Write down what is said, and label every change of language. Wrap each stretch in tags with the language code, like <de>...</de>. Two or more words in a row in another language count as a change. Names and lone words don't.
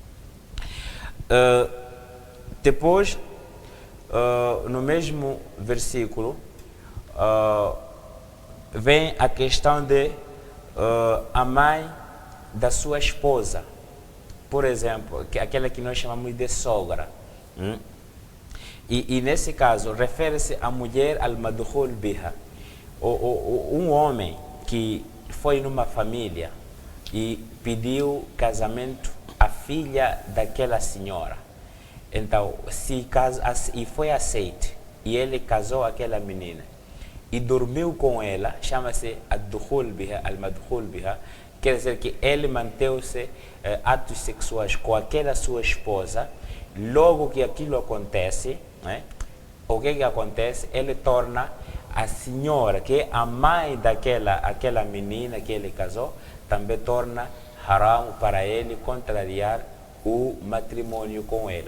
<pt>Depois, no mesmo versículo, vem a questão de a mãe da sua esposa, por exemplo, aquela que nós chamamos de sogra. E nesse caso, refere-se à mulher</pt> <ar>المدخول بها,</ar> <pt>um homem que foi numa família e pediu casamento à filha daquela senhora. Então, e foi aceito, e ele casou aquela menina e dormiu com ela, chama-se</pt> <ar>المدخول بها,</ar> <pt>quer dizer que ele manteve-se atos sexuais com aquela sua esposa. Logo que aquilo acontece, o que acontece? Ele torna a senhora, que é a mãe daquela menina que ele casou, também torna haram para ele contrariar o matrimônio com ela.</pt>